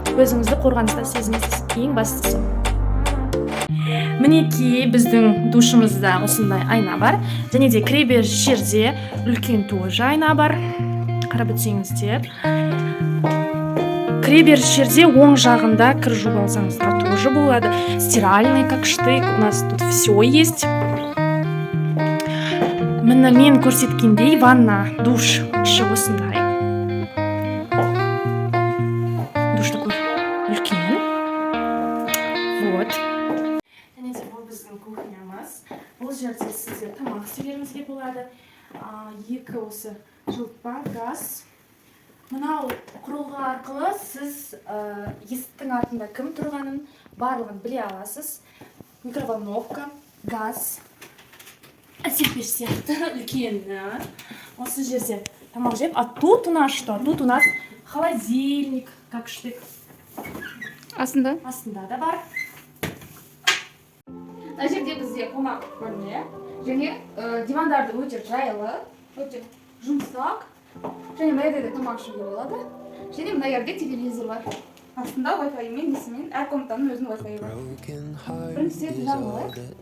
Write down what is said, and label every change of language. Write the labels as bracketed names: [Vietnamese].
[Kazakh] Өзіңізді қорғаныста сезінесіз. Ең бастысы. Мінекей, біздің душымызда осындай айна бар. Және де кіреберіс жерде үлкен тоже айна бар. Қарап өтсеңіздер. Кіреберіс жерде оң жағында кір жуып алсаңыздар тоже болады. [Russian] Стиральный, как штык, у нас тут все есть. [Kazakh] Міне мен көрсеткендей ванна, душ іші осындай. Душ такой үлкен. Вот. Және де бұл біздің кухнямыз. Бұл жерде сіздер тамақ істеулеріңізге болады. 2 осы жылытпа, газ. Мынау құрылғы арқылы сіз есіктің артында кім тұрғанын барлығын біле аласыз. Микроволновка, газ, әсерпеш сияқты үлкен. Осы жерде тамақ жеп. [Russian] А тут у нас что? Тут у нас холодильник, как штык. [Kazakh] Астында? Астында да бар. Мына жерде бізде қонақ бөлме. Және дивандарды өте жайлы, өте жұмсақ. Және мына жерде тамақ ішуге болады. Және мына жерде телевизор бар. Астында Wi-Fi мен несімен әр комнатаның өзінің Wi-Fi бар. Бірінші светін жағалайық.